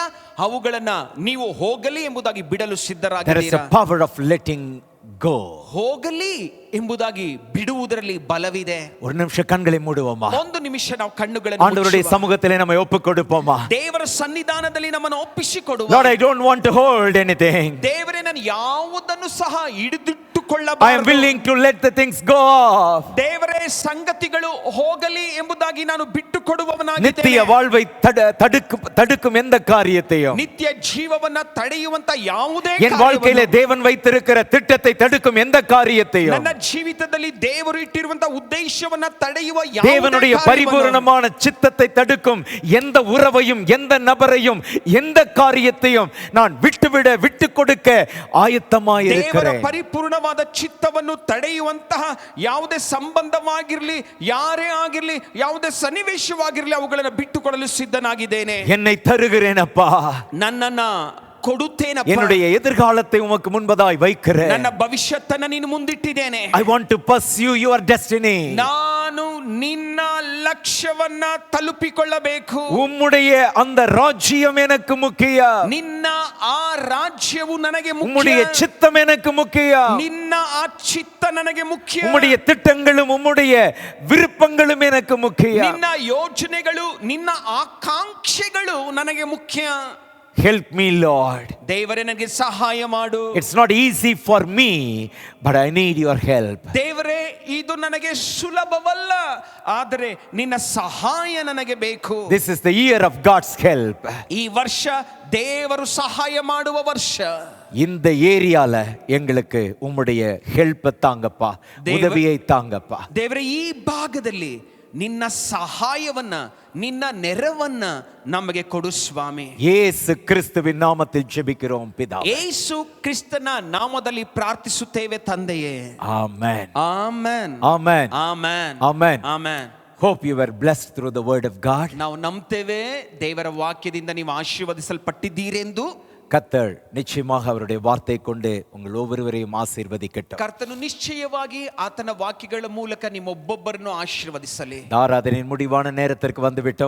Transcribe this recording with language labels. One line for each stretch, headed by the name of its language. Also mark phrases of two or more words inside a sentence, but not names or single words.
Kannada: ಅವುಗಳನ್ನ ನೀವು ಹೋಗಲಿ ಎಂಬುದಾಗಿ ಬಿಡಲು
English: There is
Kannada: ಸಿದ್ಧರಾಗಿದ್ದೀರಾ?
English: a power of letting go.
Kannada: ಹೋಗಲಿ ಎಂಬುದಾಗಿ ಬಿಡುವುದರಲ್ಲಿ ಬಲವಿದೆ.
Tamil: ஒரு நிமிஷம் கண்களை மூடுவோமா?
Kannada: ಒಂದು ನಿಮಿಷ ನಾವು ಕಣ್ಣುಗಳನ್ನು
Tamil: ஆண்டவருடைய
Kannada: ಮುಚ್ಚುವ.
Tamil: சமூகத்திலே நம்மை ஒப்புக் கொடுப்போமா?
Kannada: ದೇವರ ಸನ್ನಿಧಾನದಲ್ಲಿ ನಮ್ಮನ್ನು ಒಪ್ಪಿಸಿಕೊಡುವ.
English: Lord, I don't want to hold anything.
Kannada: ದೇವರೇ, ನಾನು ಯಾವುದನ್ನು ಸಹ
English: I am
Kannada: ಹಿಡಿದಿಟ್ಟುಕೊಳ್ಳಬಾರದು.
English: willing to let the things go off.
Kannada: ದೇವರೇ, ಸಂಗತಿಗಳು ಹೋಗಲಿ ಎಂಬುದಾಗಿ ನಾನು ಬಿಟ್ಟು
Tamil: நித்திய
Kannada: ಕೊಡುವವನಾಗಿದ್ದೇನೆ.
Tamil: வாழ்வை தடுக்கும் எந்த காரியத்தையும்,
Kannada: ನಿತ್ಯ ಜೀವವನ್ನ ತಡೆಯುವಂತ ಯಾವುದೇ
Tamil: என் வாழ்க்கையிலே தேவன் வைத்திருக்கிற திட்டத்தை தடுக்கும் எந்த காரியத்தையும்,
Kannada: ನನ್ನ ಜೀವಿತದಲ್ಲಿ ದೇವರು ಇಟ್ಟಿರುವಂತ ಉದ್ದೇಶವನ್ನ ತಡೆಯುವ
Tamil: தேவனுடைய பரிபூரணமான சித்தத்தை தடுக்கும் எந்த உறவையும், எந்த நபரையும், எந்த காரியத்தையும் நான் விட்டு கொடுக்க ஆயத்தமாய்
Kannada: ದೇವರ
Tamil: இருக்கிறேன்.
Kannada: ಪರಿಪೂರ್ಣವಾದ ಚಿತ್ತವನ್ನು ತಡೆಯುವಂತಹ ಯಾವುದೇ ಸಂಬಂಧವಾಗಿರಲಿ, ಯಾರೇ ಆಗಿರಲಿ, ಯಾವುದೇ ಸನ್ನಿವೇಶವಾಗಿರಲಿ, ಅವುಗಳನ್ನು ಬಿಟ್ಟು ಕೊಡಲು ಸಿದ್ಧನಾಗಿದ್ದೇನೆ.
Tamil: என்னை தருகிறேன் அப்பா,
Kannada: ನನ್ನನ್ನ ಕೊಡುತ್ತೇನಪ್ಪ.
Tamil: என்னுடைய எதிர்காலத்தை உமக்கு முன்பதாய் வைக்கிறேன்.
Kannada: ನನ್ನ ಭವಿಷ್ಯತ್ತನ್ನ ನೀನು ಮುಂದಿಟ್ಟಿದ್ದೇನೆ.
English: I want to pursue your destiny.
Kannada: ನಾನು ನಿನ್ನ ಲಕ್ಷ್ಯವನ್ನ ತಲುಪಿಕೊಳ್ಳಬೇಕು.
Tamil: உம்முடைய அந்த ராஜ்யம் எனக்கு முக்கியம்.
Kannada: ನಿನ್ನ ಆ ರಾಜ್ಯವು ನನಗೆ ಮುಖ್ಯ.
Tamil: உம்முடைய சித்தம் எனக்கு முக்கியம்.
Kannada: ನಿನ್ನ ಆ ಚಿತ್ತ ನನಗೆ ಮುಖ್ಯ.
Tamil: உம்முடைய திட்டங்களும் உம்முடைய விருப்பங்களும் எனக்கு முக்கியம்.
Kannada: ನಿನ್ನ ಯೋಜನೆಗಳು, ನಿನ್ನ ಆಕಾಂಕ್ಷೆಗಳು ನನಗೆ ಮುಖ್ಯ.
English: Help me, Lord.
Kannada: ದೇವರೇ, ನನಗೆ ಸಹಾಯ ಮಾಡು.
English: It's not easy for me, but I need your help.
Kannada: ದೇವರೇ, ಇದು ನನಗೆ ಸುಲಭವಲ್ಲ, ಆದರೆ ನಿನ್ನ ಸಹಾಯ ನನಗೆ ಬೇಕು.
English: This is the year of God's help.
Kannada: ಈ ವರ್ಷ ದೇವರು ಸಹಾಯ ಮಾಡುವ ವರ್ಷ.
Tamil: இந்த ஏரியால எங்களுக்கு உம்முடைய ஹெல்ப் தாங்கப்பா, உதவியை தாங்கப்பா.
Kannada: ದೇವರೇ, ಈ ಭಾಗದಲ್ಲಿ ನಿನ್ನ ಸಹಾಯವನ್ನ, ನಿನ್ನ ನೆರವನ್ನ ನಮಗೆ ಕೊಡು ಸ್ವಾಮಿ.
Tamil: இயேசு கிறிஸ்துவின் நாமத்தில் ஜெபிக்கிறோம் பிதா.
Kannada: ಯೇಸು ಕ್ರಿಸ್ತನ ನಾಮದಲ್ಲಿ ಪ್ರಾರ್ಥಿಸುತ್ತೇವೆ ತಂದೆಯೇ. ಆಮೆನ್. ಆಮೆನ್. ಆಮೆನ್. ಆಮೆನ್. ಆಮೆನ್. ಆಮೆನ್.
English: Hope you were blessed through the word of God.
Kannada: ನಾವು ನಂಬ್ತೇವೆ ದೇವರ ವಾಕ್ಯದಿಂದ ನೀವು ಆಶೀರ್ವದಿಸಲ್ಪಟ್ಟಿದ್ದೀರೆಂದು.
Tamil: கர்த்தர் நிச்சயமாக அவருடைய வார்த்தை கொண்டு உங்கள் ஒவ்வொருவரையும் ஆசீர்வதிக்கட்டும்.
Kannada: ಕರ್ತನು ನಿಶ್ಚಯವಾಗಿ ಆತನ ವಾಕ್ಯಗಳ ಮೂಲಕ ನಿಮ್ಮೊಬ್ಬೊಬ್ಬರನ್ನು ಆಶೀರ್ವದಿಸಲಿ.
Tamil: ஆராதனையின் முடிவான நேரத்திற்கு வந்து விட்டோம்.